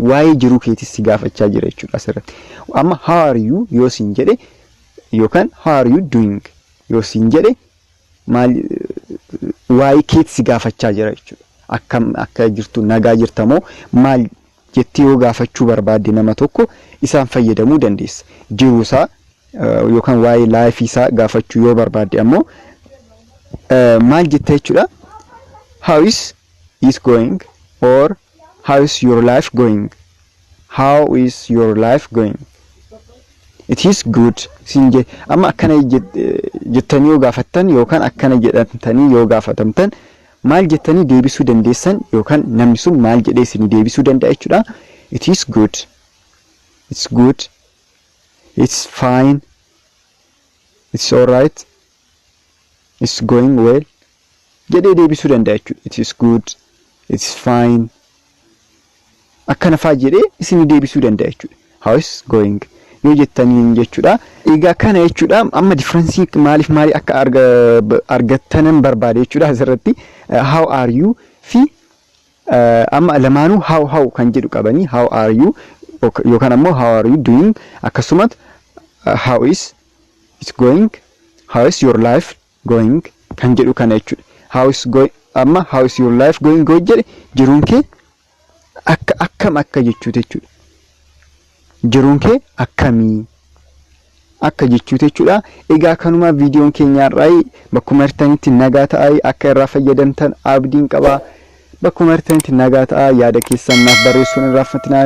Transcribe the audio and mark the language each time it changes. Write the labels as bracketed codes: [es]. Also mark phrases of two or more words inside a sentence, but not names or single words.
[om] Waa'ee jiruu keetis si gaafachaa jira jechuudha asirratti. Amma [en] how are you [om] yoo siin jedhe yookaan [en] how are you doing [om] yoo siin jedhe maal waa'ee keetis si gaafachaa jira jechuudha. Akkam akka jirtu nagaa jirtamoo maal jettee yoo gaafachuu barbaadde nama tokko isaan fayyadamuu dandeessa. Jiruusaa yookaan waa'ee life isaa gaafachuu yoo barbaadde ammoo maal jetta jechuudha? [en] How is it going or how is your life going? How is your life going? It is good. [om] Sinje amma akkana jettanii yoo gaafattan yookaan akkana jedhamtanii yoo gaafatamtan maal jettanii deebisuu dandeessan yookaan namni sun maal jedhee isin deebisuu danda'a jechuudha. [en] It is good. It's good. It's fine. It's alright. It's going well. [om] Jedhee deebisuu danda'a jechuudha. [en] It is good. It's fine. [om] Akkana faa jedhee isin deebisuu danda'a jechuudha. [en] How is going? [om] Yoo jettaniin jechuudha. Egaa kana jechuudha. Amma difference maaliif maali akka argattanan barbaade jechuudha asirratti. [en] How are you [om] fi amma lamaanuu [en] how [om] kan jedhu qabanii [en] how are you [om] yookaan ammoo [en] how are you doing akkasumas how is it going? How is your life going? [om] Kan jedhu kana jechuudha. [en] How is going [om] amma [en] how is your life going go [om] jedhe jiruun kee akkam akka jechuudha jechuudha. Jiruun kee akkamii akka jechuudha jechuudha. Egaa kanuma viidiyoon keenya irraa bakkuma hirtanitti nagaa ta'aa akka irraa fayyadamtan abdiin qaba. bakkuma artanitti nagaa ta'a. Yaada keessan naaf barreessuun hin raaffatinaa.